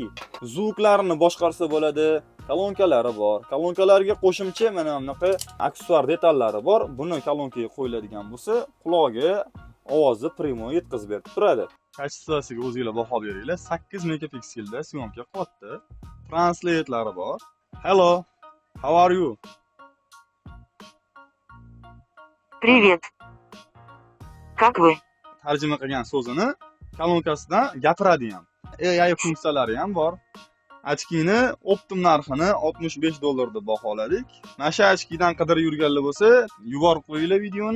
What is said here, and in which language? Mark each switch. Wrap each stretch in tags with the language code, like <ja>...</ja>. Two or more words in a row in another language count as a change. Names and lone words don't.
<uz>Zvuklarni boshqarsa bo'ladi, kolonkalari bor. Kolonkalarga qo'shimcha mana bunaqa aksessuar detallari bor. Buni kolonkaga qo'yiladigan bo'lsa, quloqga ovozni primo yetkazib berib turadi. Kачествосiga o'zingizlar baho beringlar. 8 megapikselda syomka qilyapti. Translate'lari bor.</uz> <en>Hello, how are you?</en> <ru>Привет. Как вы?</ru> <uz>Tarjima qilgan so'zini kolonkasidan gapiradi ham. AI funksiyalari ham bor. Ochkini optim narxini $65 deb baholadik. Mana shu ochkidan qidirib yurganlar bo'lsa, yuborib qo'yinglar videoni.</uz>